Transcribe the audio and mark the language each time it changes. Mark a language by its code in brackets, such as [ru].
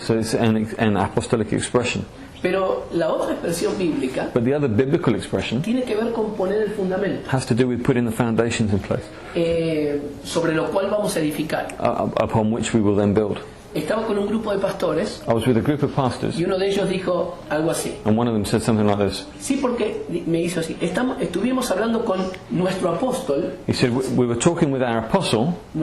[en] So it's an apostolic expression. [es] Pero la otra expresión bíblica [en] But the other biblical expression [es] tiene que ver con poner el fundamento, [en] has to do with putting the foundations in place [es] sobre lo cual vamos a edificar. [en] Upon which we will then build. [es] Estaba con un grupo de pastores [en] I was with a group of pastors, [es] y uno de ellos dijo algo así. [en] and one of them said something like this. [es] Sí, porque me hizo así. Estuvimos hablando con nuestro apóstol, [en] He said, we were talking with our apostle,